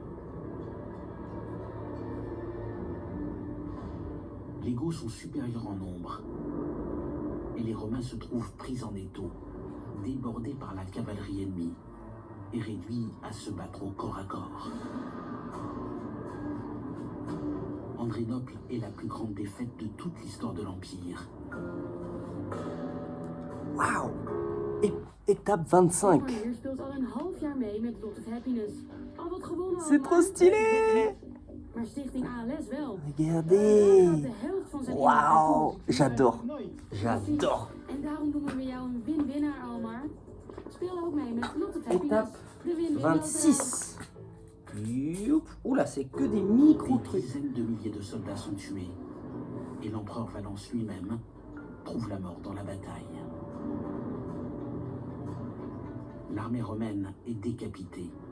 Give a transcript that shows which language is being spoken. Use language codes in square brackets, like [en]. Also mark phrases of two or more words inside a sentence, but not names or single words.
[fr] Les Goths sont supérieurs en nombre, et les Romains se trouvent pris en étau, débordés par la cavalerie ennemie, et réduits à se battre au corps à corps. Andrinople est la plus grande défaite de toute l'histoire de l'Empire. Waouh! Étape 25. [nl] Hier speelt al een half jaar mee met Lot of Happiness. Al wat gewonnen [fr] C'est [nl] allemaal. [fr] trop stylé! [nl] Maar Stichting ALS wel. [fr] Regardez! [nl] Gaat de helft van zijn [fr] Waouh! [nl] inkomsten [fr] J'adore. [nl] naartoe. [fr] J'adore. [nl] En daarom noemen we jou een win-winnaar, Almar. Speel ook mee met Lot of Happiness. [fr] Étape [nl] De win-win [fr] 26. Youp. Oula, c'est que des Des micro-trucs. dizaines de milliers de soldats sont tués, et l'empereur Valence lui-même trouve la mort dans la bataille. L'armée romaine est décapitée.